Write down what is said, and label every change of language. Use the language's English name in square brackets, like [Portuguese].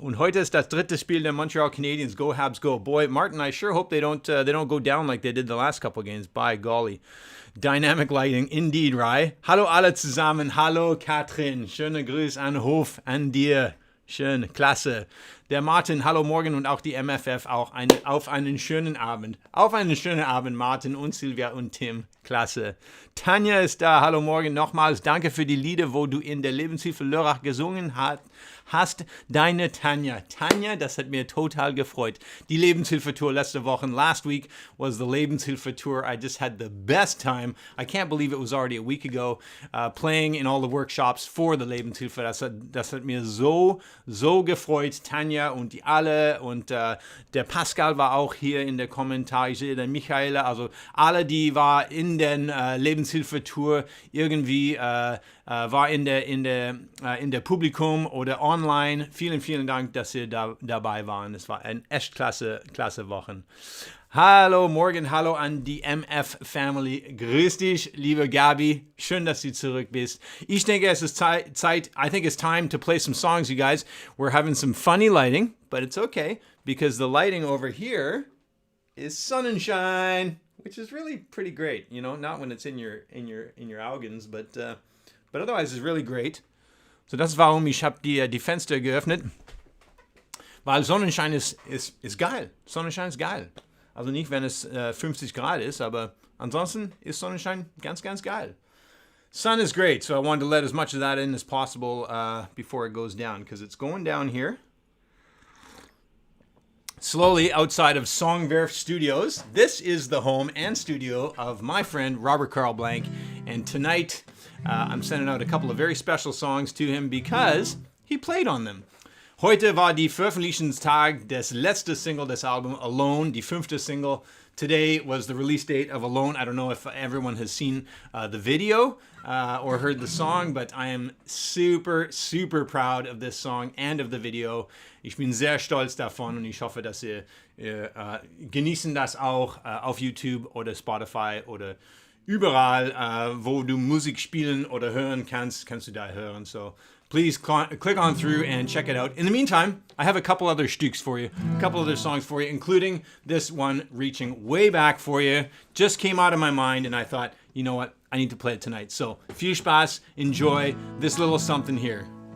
[German] Und heute ist das dritte Spiel der Montreal Canadiens. [English] Go Habs, go! Boy, Martin, I sure hope they don't go down like they did the last couple games. By golly. Dynamic lighting, indeed, right? [German] Hallo alle zusammen, hallo Katrin, schöne Grüße an Hof, an dir. Schön, klasse. Der Martin, hallo Morgen und auch die MFF auch auf einen schönen Abend. Auf einen schönen Abend, Martin und Silvia und Tim. Klasse. Tanja ist da, hallo Morgen nochmals. Danke für die Lieder, wo du in der Lebenshilfe Lörrach gesungen hast. Deine Tanja. Tanja, das hat mir total gefreut. Die Lebenshilfe-Tour letzte Woche. [English] Last week was the Lebenshilfe-Tour. I just had the best time. I can't believe it was already a week ago, playing in all the workshops for the Lebenshilfe. [German] Das hat mir so gefreut. Tanja und die alle und der Pascal war auch hier in der Kommentar. Ich sehe den Michaela, also alle, die war in den Lebenshilfe-Tour irgendwie war in der Publikum oder online. Vielen Dank, dass ihr dabei waren. Es war ein echt klasse Wochen. Hallo Morgan, hallo an die MF-Family. Grüß dich, liebe Gabi. Schön, dass du zurück bist. Ich denke, es ist Zeit. [English] I think it's time to play some songs, you guys. We're having some funny lighting. but it's okay because the lighting over here is Sonnenschein, which is really pretty great. You know, not when it's in your Augens, but otherwise it's really great. [German] So das ist warum ich habe die Fenster geöffnet, weil Sonnenschein ist geil. Sonnenschein ist geil. Also nicht, wenn es 50 Grad ist, aber ansonsten ist Sonnenschein ganz, ganz geil. [English] Sun is great, so I wanted to let as much of that in as possible before it goes down, because it's going down here. Slowly outside of Songwerft Studios. This is the home and studio of my friend Robert Carl Blank, and tonight I'm sending out a couple of very special songs to him because he played on them. [German] Heute war die Veröffentlichungstag des letzten Single des Albums, Alone, die 5. Single. [English] Today was the release date of Alone. I don't know if everyone has seen the video or heard the song, but I am super, super proud of this song and of the video. [German] Ich bin sehr stolz davon und ich hoffe, dass ihr genießen das auch auf YouTube oder Spotify oder überall, wo du Musik spielen oder hören kannst du da hören. [English] So please click on through and check it out. In the meantime, I have a couple other stücks for you, a couple other songs for you, including this one reaching way back for you. Just came out of my mind and I thought, you know what, I need to play it tonight. [German] So viel Spaß, [English] enjoy this little something here.